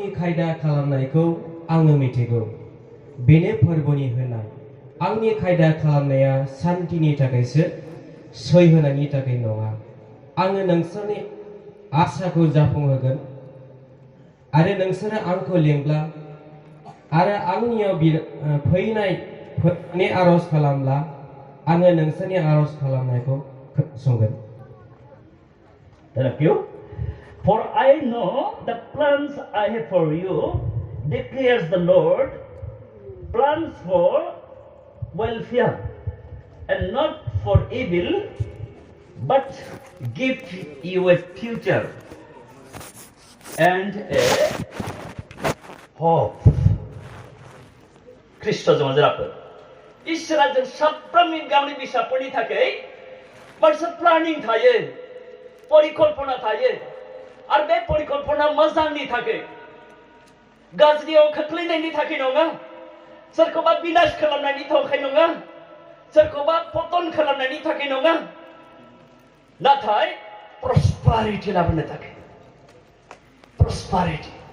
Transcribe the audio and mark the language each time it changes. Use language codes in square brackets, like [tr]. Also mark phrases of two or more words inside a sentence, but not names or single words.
[brx] खायदा खालामनायखौ आङो मिथिगौ बेनो फोरबोनि होनाय आंनि खायदा खालामनाया सान्तिनि थाखायसो सै होनायनि थाखाय नङा आङो नोंसोरनि आसाखौ जाफुंहोगोन आरो नोंसोरो आंखौ लेंब्ला आरो आंनियाव फैनानै आरज खालामब्ला आङो नोंसोरनि आरज खालामनायखौ खोनासंगोन [en] Thank you. For I know the plans I have for you, declares the Lord, plans for welfare and not for evil, but give you a future and a hope. [brx] ख्रिस्ट'जों जाफोर इसोरा जों साफ्रोमनि गावनि बिसाफोरनि थाखाय मोनसे प्लानिं थायो परिकल्पना थायो आरो बे परिकल्पना मोजांनि थाखाय गाज्रियाव खोख्लैनायनि थाखाय नङा सोरखौबा बिनाश खालामनायनि थाखाय नङा सोरखौबा पतन खालामनायनि थाखाय नङा नाथाय प्रस्पारिटी लाबोनो थाखाय प्रस्पारिटी